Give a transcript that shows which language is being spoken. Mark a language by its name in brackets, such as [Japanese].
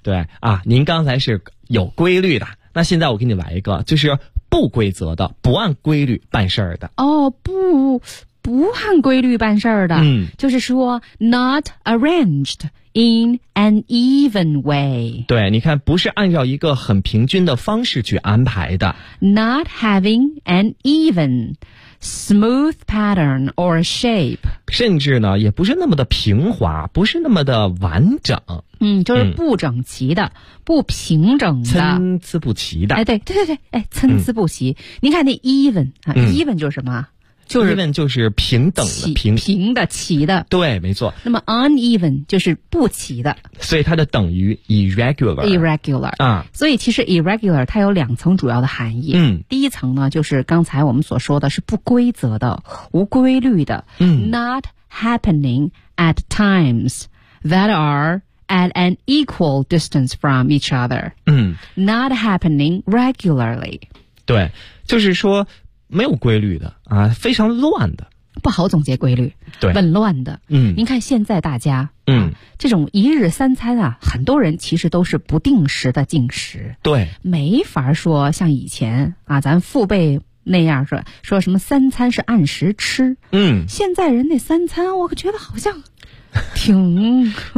[Chinese] 对啊，您刚才是有规律的，那现在我给你来一个，就是不规则的、不按规律办事儿的。哦，不按规律办事儿的，嗯，就是说 [English] not arranged in an even way。 [Chinese] 对，你看，不是按照一个很平均的方式去安排的。 not having an even smooth pattern or shape，甚至呢也不是那么的平滑，不是那么的完整。嗯，就是不整齐的、不平整的、参差不齐的。哎，对对对，哎，参差不齐。你看那 even 啊、even 就是什么，就是 even 就是平等的、平的、齐的。对，没错。那么 uneven 就是不齐的，所以它的等于 irregular。 [English] irregular 啊， [Chinese] 所以其实 irregular 它有两层主要的含义。嗯，第一层呢就是刚才我们所说的是不规则的、无规律的。嗯， [English] not happening at times that are at an equal distance from each other。嗯， not happening regularly。 [Chinese] 对，就是说没有规律的啊，非常乱的，不好总结规律，对，紊乱的。嗯，您看现在大家，这种一日三餐啊，很多人其实都是不定时的进食，对，没法说像以前啊，咱父辈那样说什么三餐是按时吃，现在人那三餐，我可觉得好像挺